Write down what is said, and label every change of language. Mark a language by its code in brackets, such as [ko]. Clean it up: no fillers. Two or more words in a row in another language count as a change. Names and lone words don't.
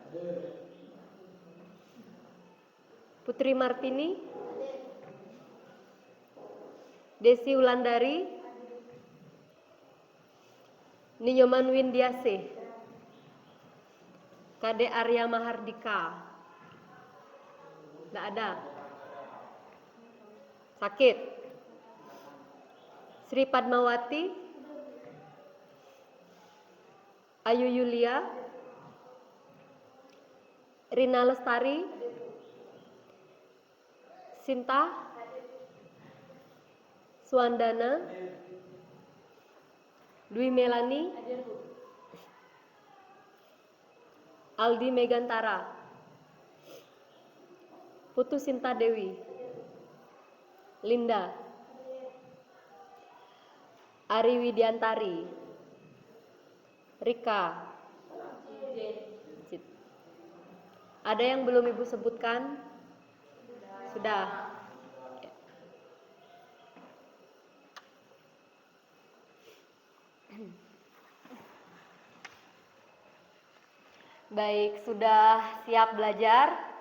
[id] Putri Martini? Desi Wulandari? Ninyoman Windiase? Kade Arya Mahardika? Tidak ada. Sakit. Sri Padmawati? Ayu Yulia? Rina Lestari? Sinta? Suandana? Dwi Melani? Aldi Megantara? Putu Sinta Dewi? Linda? Ari Widiantari? Rika? Ada yang belum Ibu sebutkan? Sudah. Baik, sudah siap belajar?